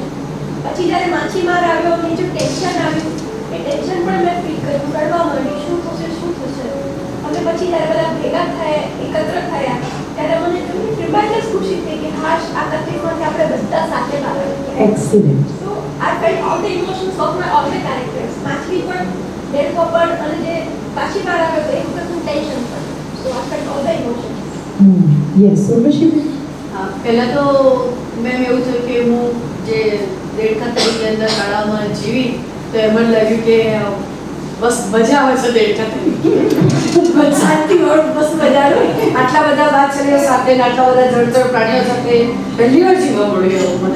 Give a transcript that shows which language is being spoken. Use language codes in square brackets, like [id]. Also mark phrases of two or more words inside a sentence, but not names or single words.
[gu] પછી જ્યારે માછીમાર આવ્યો અને જે ટેન્શન આવ્યું એ ટેન્શન પણ મેં ફીલ કર્યું, રડવા માંડી શું થશે શું થશે. અને પછી જ્યારે બધા ભેગા થયા એકત્ર થયા ત્યારે મને ટ્રિમેન્ડસ ખુશી થઈ કે હાશ આ તકલીફમાંથી આપણે બધા સાથે બહાર આવ્યા. એક્સેલન્ટ. [en] So I felt all the emotions of my all the characters. [gu] માછલી પણ, દેડકો પણ અને જે પાછી બહાર આવ્યો તો એ વખતનું ટેન્શન પણ. [en] So I felt all the emotions. [gu] યસ ઉર્વશી? પહેલાં તો મેમ એવું થયું કે હું જે દેડકા તરીકે અંદર તળાવમાં જીવી તો એમ જ લાગ્યું કે બસ મજા આવે છે દેડકા તરીકે. શાંતિવાળું બસ મજા આવે. આટલા બધા માછલીઓ સાથે ને આટલા બધા જળચર પ્રાણીઓ સાથે પહેલી વાર જીવવા મળ્યું મને.